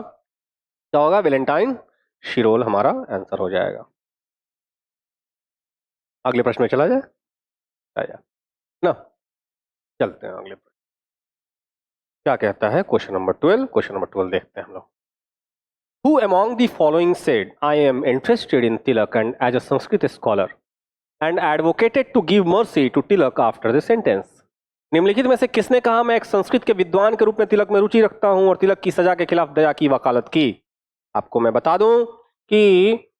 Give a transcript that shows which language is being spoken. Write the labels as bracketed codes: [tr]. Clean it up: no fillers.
[hi] क्या होगा? वैलेंटाइन शिरोल हमारा आंसर हो जाएगा। अगले प्रश्न में चला जाए ना? चलते हैं अगले प्रश्न। क्या कहता है? Question number 12। क्वेश्चन नंबर 12 देखते हैं हम लोग। [en] Who among the following said, I am interested in Tilak and as a Sanskrit scholar and advocated to give mercy to Tilak after the sentence? [hi] निम्नलिखित में से किसने कहा मैं एक संस्कृत के विद्वान के रूप में तिलक में रुचि रखता हूं और तिलक की सजा के खिलाफ दया की वकालत की? आपको मैं बता दूं कि